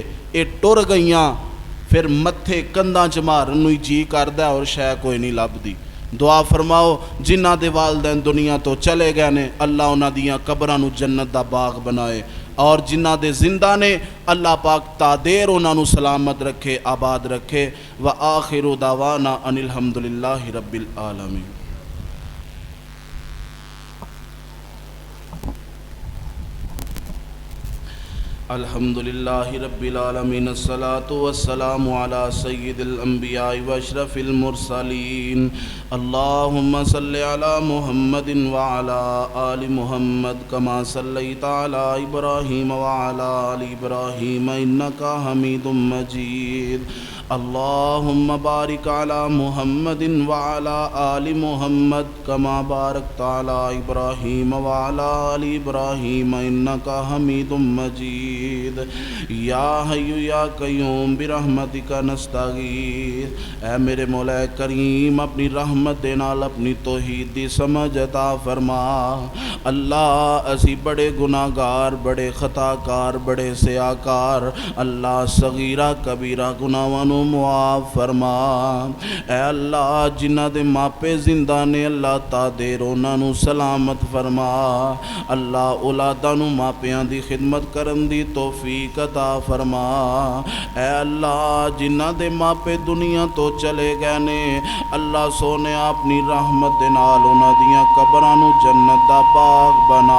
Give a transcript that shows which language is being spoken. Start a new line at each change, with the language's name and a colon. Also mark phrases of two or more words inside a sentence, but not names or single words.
Punjabi: یہ ٹر گئیاں فیر متھے کنداں چ مارن نوں جی کردا اور شے کوئی نہیں لبھدی. دعا فرماؤ جنہاں دے والدین دنیا تو چلے گئے نے، اللہ انہاں دیاں قبراں نوں جنت دا باغ بنائے، اور جنہاں دے زندہ نے اللہ پاک تادیر انہاں نوں سلامت رکھے، آباد رکھے.
Arabic: وآخر دعوانا أن الحمد لله رب العالمين. الحمد لله رب العالمين، والصلاة والسلام على سيد الأنبياء وأشرف المرسلين. اللهم صل على محمد وعلى آل محمد كما صليت على إبراهيم وعلى آل إبراهيم إنك حميد مجيد. اللهم بارك على محمد وعلى آل محمد كما باركت على إبراهيم وعلى آل إبراهيم إنك حميد مجيد. يا حي يا قيوم برحمتك نستغيث.
Punjabi: اے میرے مولا کریم اپنی رحمت دے نال اپنی توحید دی سمجھ عطا فرما. اللہ اسی بڑے گناہگار، بڑے خطاکار، بڑے سیاہکار, اللہ صغیرہ کبیرہ گناہاں نوں معاف فرما. اے اللہ جنہاں دے ماپے زندہ نے، اللہ تادیر انہاں نوں سلامت فرما. اللہ اولاداں نوں ماپیاں دی خدمت کرن دی توفیق عطا فرما. اے اللہ جنہاں دے ماپے دنیا تو چلے گئے نے، اللہ سوہنے اپنی رحمت دے نال انہاں دیاں قبراں نوں جنت دا باغ بنا.